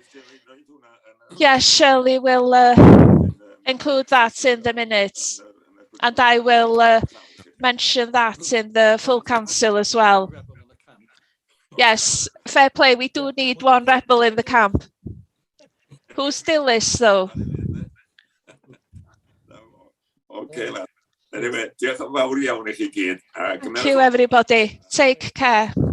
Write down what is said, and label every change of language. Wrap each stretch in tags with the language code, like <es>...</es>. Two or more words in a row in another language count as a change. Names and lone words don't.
<en>Yes, Shirley will include that in the minutes. And I will mention that in the full council as well. Yes, fair play. We do need one rebel in the camp. Who's still is though? Okay, anyway,</en> <cy>diolch yn fawr iawn i chi gyd.</cy> <en>Thank you everybody. Take care.</en>